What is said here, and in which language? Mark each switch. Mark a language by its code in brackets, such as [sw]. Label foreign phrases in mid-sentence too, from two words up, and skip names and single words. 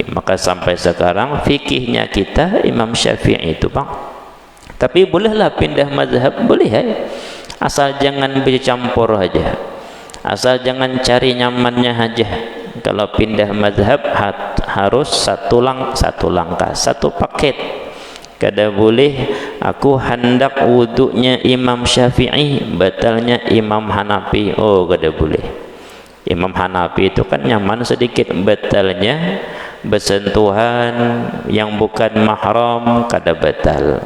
[id] Maka sampai sekarang fikihnya kita Imam Syafi'i itu bang. Tapi bolehlah pindah mazhab, boleh ya, asal jangan bercampur aja, asal jangan cari nyamannya aja. Kalau pindah mazhab harus satu langkah, satu paket. Kada boleh aku hendak wudunya Imam Syafi'i, batalnya Imam Hanafi. Oh, kada boleh. Imam Hanafi itu kan nyaman sedikit batalnya, bersentuhan yang bukan mahram kada batal.